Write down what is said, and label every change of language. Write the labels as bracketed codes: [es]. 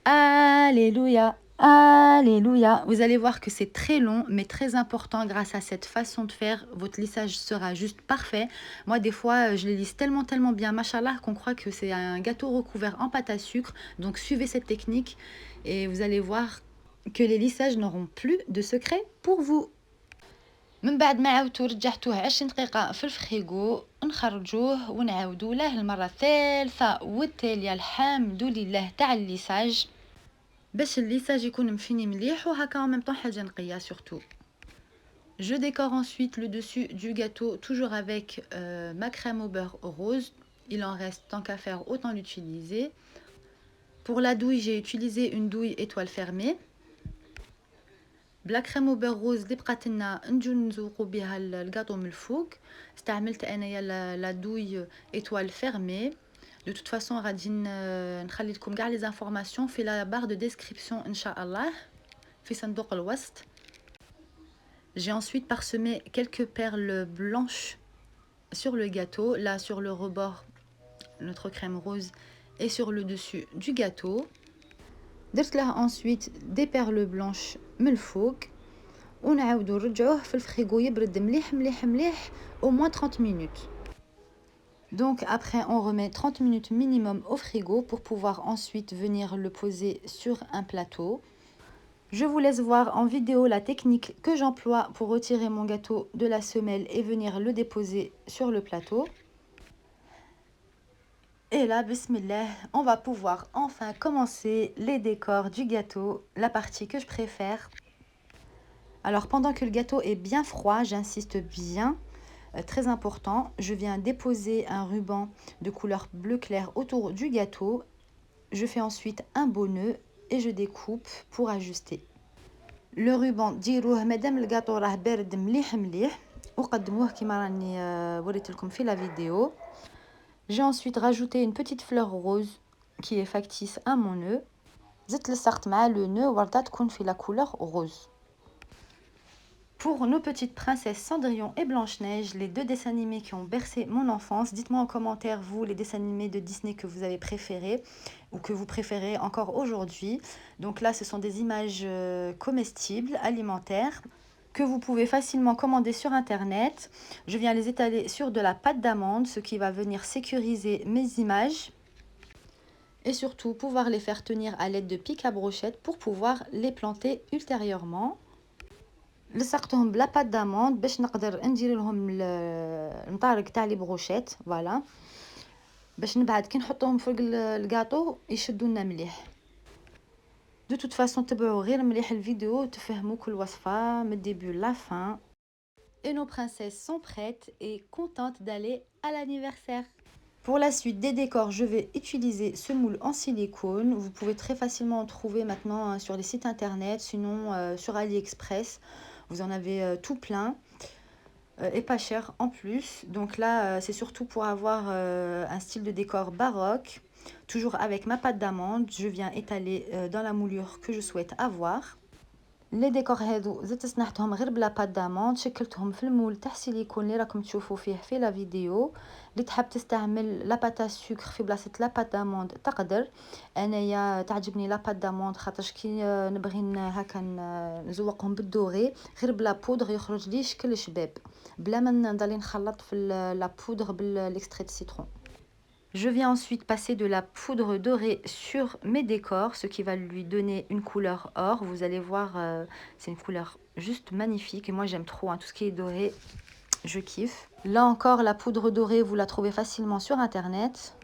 [fr] Alléluia! Alléluia! Vous allez voir que c'est très long mais très important grâce à cette façon de faire. Votre lissage sera juste parfait. Moi, des fois, je les lisse tellement bien, machallah, qu'on croit que c'est un gâteau recouvert en pâte à sucre. Donc, suivez cette technique et vous allez voir que les lissages n'auront plus de secret pour vous. [ar] من بعد ما عاودتو رجعتوه 20 دقيقة في الفريغو نخرجوه ونعاودو له المرة الثالثة والتالية الحمد لله تاع الليساج باش الليساج يكون مفيني مليح وهكا [fr] en même temps [ar] حاجة نقية [fr] surtout. Je décore ensuite le dessus du gâteau toujours avec ma crème au beurre rose. Il en reste tant qu'à faire, autant l'utiliser. Pour la douille, j'ai utilisé une douille étoile fermée. [ar] بلا كريم او بيغ روز اللي بقات لنا نجو نزوقوا بها الكاطو من الفوق استعملت انايا لا دوي ايطوال فيرمي. دو توت فاصون غادي نخلي لكم كاع لي زانفورماسيون في لا بار دو ديسكريبسيون ان شاء الله في صندوق الوصف. [fr] J'ai ensuite parsemé quelques perles blanches sur le gâteau, là sur le rebord notre crème rose et sur le dessus du gâteau. [ar] درت لها [fr] ensuite des perles blanches [ar] من الفوق ونعاودو نرجعوه في الفريغو يبرد مليح [fr] au moins 30 minutes. Donc après on remet 30 minutes minimum au frigo pour pouvoir ensuite venir le poser sur un plateau. Je vous laisse voir en vidéo la technique que j'emploie pour retirer mon gâteau de la semelle et venir le déposer sur le plateau. Et là, bismillah, on va pouvoir enfin commencer les décors du gâteau, la partie que je préfère. Alors, pendant que le gâteau est bien froid, j'insiste bien, très important, je viens déposer un ruban de couleur bleu clair autour du gâteau. Je fais ensuite un beau nœud et je découpe pour ajuster. Le ruban [ar] ديروه مادام الجاتو راه بارد مليح وقدموه كيما راني وريت لكم في [fr] la vidéo. J'ai ensuite rajouté une petite fleur rose qui est factice à mon nœud. [ar] زدت لصقت مع [fr] le nœud [ar] وردة تكون في [fr] la couleur rose. Pour nos petites princesses Cendrillon et Blanche-Neige, les deux dessins animés qui ont bercé mon enfance, dites-moi en commentaire, vous, les dessins animés de Disney que vous avez préférés ou que vous préférez encore aujourd'hui. Donc là, ce sont des images comestibles, alimentaires, que vous pouvez facilement commander sur Internet. Je viens les étaler sur de la pâte d'amande, ce qui va venir sécuriser mes images. Et surtout, pouvoir les faire tenir à l'aide de pics à brochettes pour pouvoir les planter ultérieurement. [ar] لصقتهم بلا بات داموند باش نقدر ندير لهم المطارق تاع لي بروشيت فوالا باش نبعد كي نحطوهم فوق الكاطو يشدوا لنا مليح. دو توت فاصون تبعوا غير مليح الفيديو تفهموا كل وصفه من الديبي لا فان. [fr] Et nos princesses sont prêtes et contentes d'aller à l'anniversaire. Pour la suite des décors, je vais utiliser ce moule en silicone. Vous pouvez très facilement en trouver maintenant hein, sur les sites internet, sinon sur AliExpress. Vous en avez tout plein et pas cher en plus. Donc là, c'est surtout pour avoir un style de décor baroque. Toujours avec ma pâte d'amande, je viens étaler dans la moulure que je souhaite avoir. [ar] لي ديكور هادو زدت صنعتهم غير بلا بات داموند، شكلتهم في المول تاع سيليكون اللي راكم تشوفوا فيه في لا فيديو. اللي تحب تستعمل لا بات سكر في بلاصه لا بات داموند تقدر. انايا تعجبني لا بات داموند خاطرش كي نبغي هكا نزوقهم بالدوغي غير بلا بودر يخرج لي شكل شباب بلا ما نضل نخلط في لا بودر بالاكستري دو سيترون. [fr] Je viens ensuite passer de la poudre dorée sur mes décors, ce qui va lui donner une couleur or. Vous allez voir, c'est une couleur juste magnifique. Et moi, j'aime trop hein, tout ce qui est doré, je kiffe. Là encore, la poudre dorée, vous la trouvez facilement sur Internet.